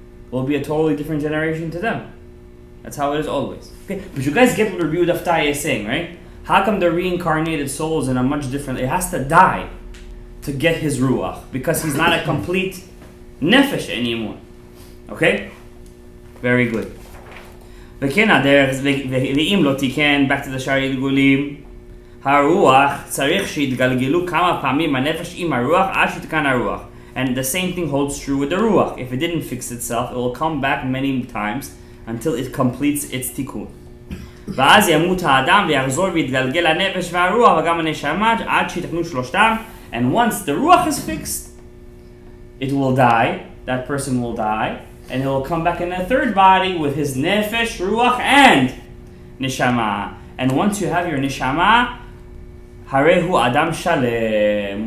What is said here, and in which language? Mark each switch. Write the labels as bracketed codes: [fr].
[en] We'll be a totally different generation to them. That's how it is always. Okay, but you guys get what Rabbi Daftai is saying, right? How come the reincarnated soul is in a much different... It has to die to get his ruach, because he's not a complete nefesh anymore. Okay? Very good. [he] וכן הדרך, ואם לא תיקן, [en] back to the Shaar Hagilgulim, [he] הרוח צריך שיתגלגלו כמה פעמים הנפש עם הרוח עד שתיקן הרוח. [en] And the same thing holds true with the ruach. If it didn't fix itself, it will come back many times until it completes its tikkun. [he] ואז ימות האדם ויחזור ויתגלגל הנפש והרוח וגם הנשמה עד שיתקנו שלושתם. [en] And once the ruach is fixed, it will die. That person will die, and he will come back in a third body with his nefesh, ruach, and neshama. And once you have your neshama, [he] harehu adam shalem.